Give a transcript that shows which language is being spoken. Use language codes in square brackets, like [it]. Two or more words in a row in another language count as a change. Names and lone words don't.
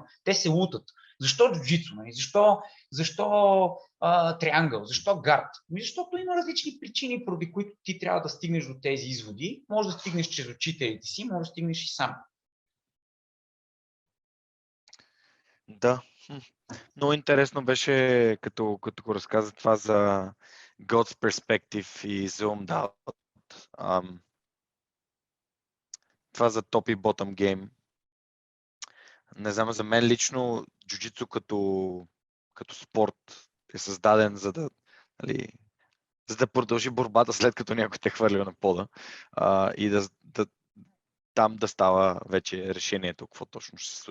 [bg] Те се лутат. Защо джиу-джитсу? Защо триангъл? Защо гард? Защото има различни причини, поради които ти трябва да стигнеш до тези изводи. Може да стигнеш чрез учителите си, може да стигнеш и сам. Да. Много интересно беше, като го разказа това за [en] God's perspective [bg] и [en] zoomed out. [bg] Това за top и [en] bottom game. [bg] Не знам, за мен лично джиу-джитсу като спорт е създаден за да продължи борбата след като някой те хвърля на пода и там да става вече решението, какво точно ще се случва.